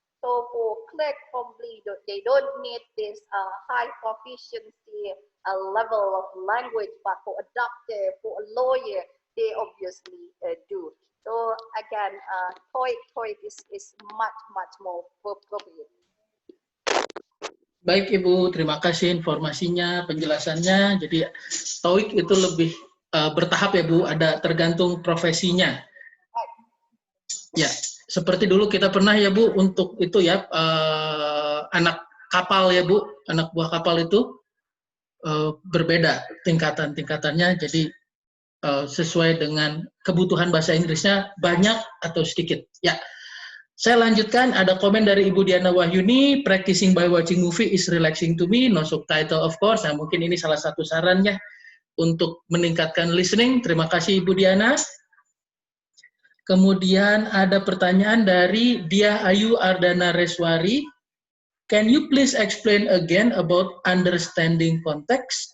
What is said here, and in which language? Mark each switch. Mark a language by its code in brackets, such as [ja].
[en] So for clerk, probably they don't need this high proficiency level of language, but for a doctor, for a lawyer, they obviously do. So again, TOEIC is much more appropriate. [id] Baik Ibu, terima kasih informasinya, penjelasannya. Jadi TOEIC itu lebih bertahap ya Bu, ada tergantung profesinya. Ya, seperti dulu kita pernah ya Bu, untuk itu ya, anak kapal ya Bu, anak buah kapal itu berbeda tingkatannya, jadi sesuai dengan kebutuhan bahasa Inggrisnya banyak atau sedikit. Ya, saya lanjutkan, ada komen dari Ibu Diana Wahyuni, [en] practicing by watching movie is relaxing to me, no subtitle of course. [id] Nah, mungkin ini salah satu sarannya untuk meningkatkan listening. Terima kasih Ibu Diana. Kemudian ada pertanyaan dari Dia Ayu Ardana Reswari. [en] Can you please explain again about understanding context?